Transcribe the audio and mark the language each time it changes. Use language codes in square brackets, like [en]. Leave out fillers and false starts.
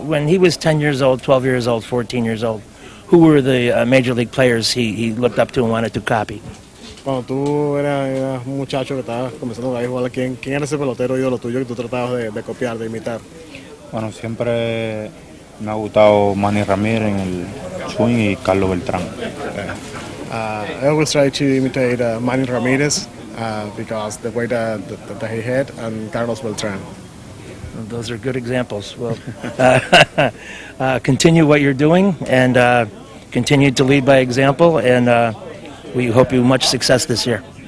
[en] When he was 10 years old, 12 years old, 14 years old, who were the major league players he looked up to and wanted to copy? [es] Cuando tú eras un muchacho que estabas comenzando a jugar, ¿quién era ese pelotero ídolo tuyo que tú tratabas de copiar, de imitar? Bueno, siempre me ha gustado Manny Ramírez en el swing y Carlos Beltrán. [en] I always try to imitate Manny Ramirez because the way that he hit, and Carlos Beltrán. Well, those are good examples. Well, continue what you're doing and continue to lead by example, and we hope you much success this year.